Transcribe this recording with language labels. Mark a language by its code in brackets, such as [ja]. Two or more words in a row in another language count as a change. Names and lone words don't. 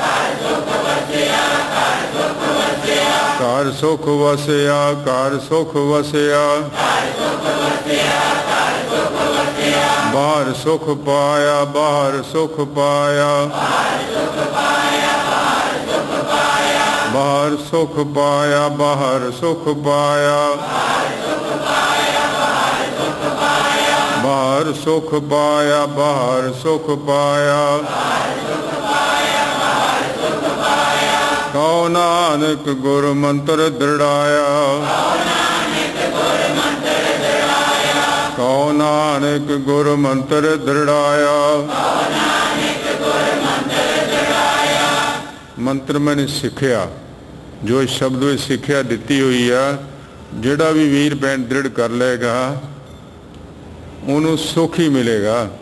[pa] ਘਰ ਸੁਖ ਵਸਿਆ ਘਰ ਸੁਖ ਵਸਿਆ ਬਾਹਰ ਸੁਖ ਪਾਇਆ ਬਾਹਰ ਸੁਖ ਪਾਇਆ ਬਾਹਰ ਸੁਖ ਪਾਇਆ ਬਾਹਰ ਸੁਖ ਪਾਇਆ ਬਾਹਰ ਸੁਖ ਪਾਇਆ ਬਾਹਰ ਸੁਖ ਪਾਇਆ ਕਹੁ ਨਾਨਕ ਗੁਰ ਮੰਤ੍ਰ ਦ੍ਰਿੜਾਇਆ ਕਹੁ ਨਾਨਕ ਗੁਰ ਮੰਤ੍ਰ ਦ੍ਰਿੜਾਇਆ। [hi] मंत्र मैंने सीखिया, जो इस शब्द में सिक्ख्या दी हुई है, [pa] ਜਿਹੜਾ ਭੀ ਵੀਰ ਭੈਣ [hi] दृढ़ कर लेगा उन्होंने सुख ही मिलेगा।